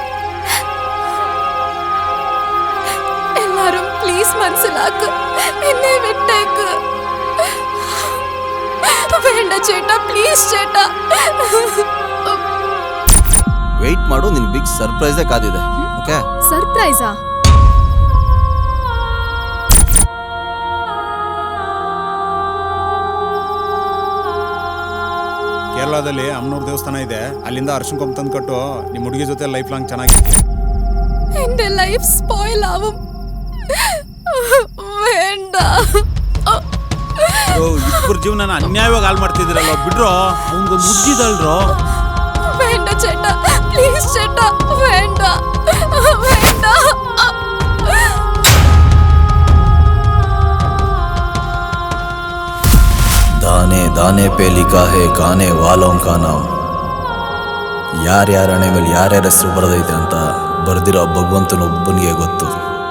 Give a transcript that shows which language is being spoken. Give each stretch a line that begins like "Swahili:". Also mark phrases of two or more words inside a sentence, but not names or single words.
Malayalam: എല്ലാരും പ്ലീസ് മനസ്സിലാക്ക്, എന്നെ വിട്ടേക്ക്. വേണ്ട ചേട്ടാ, ಪ್ಲೀಸ್ ചേട്ടാ.
Kannada: ವೆಯ್ಟ್ ಮಾಡು, ನಿನ್
English: big surprise
Kannada: ಕಾದಿದೆ. ಓಕೆ? ಸರ್ಪ್ರೈಸಾ? ಕೇರಳದಲ್ಲಿ ಅಮ್ಮನೂರ್ ದೇವಸ್ಥಾನ ಇದೆ, ಅಲ್ಲಿಂದ ಅರ್ಶಿನ ಕೊಂಬ ತಂದು ಕಟ್ಟು. ನಿಮ್ಮ ಹುಡುಗಿ ಜೊತೆ
English: life long
Kannada: ಚೆನ್ನಾಗಿರುತ್ತೆ.
Malayalam: എന്റെ
English: life spoil
Malayalam: ആവും. വേണ്ട.
Kannada: ಇಬ್ಬರು ಜೀವನ ಅನ್ಯಾಯವಾಗಿ ಹಾಳು ಮಾಡ್ತಿದ್ದೀರಲ್ವ, ಬಿಡ್ರೋ. ಅವನಿಗೊಂದು ಹುಡುಗಿದಲ್ರೋ.
Malayalam: വേണ്ട ചേട്ടാ, പ്ലീസ് ചേട്ടാ, വേണ്ട വേണ്ട.
Hindi: दाने दाने पे लिखा है गाने वालों का नाम
Kannada: ಯಾರ್ಯಾರ ಹಣೆ ಮೇಲೆ ಯಾರ್ಯಾರ ಹೆಸರು ಬರೆದೈತೆ ಅಂತ ಬರ್ದಿರೋ ಭಗವಂತನೊಬ್ಬನಿಗೆ ಗೊತ್ತು.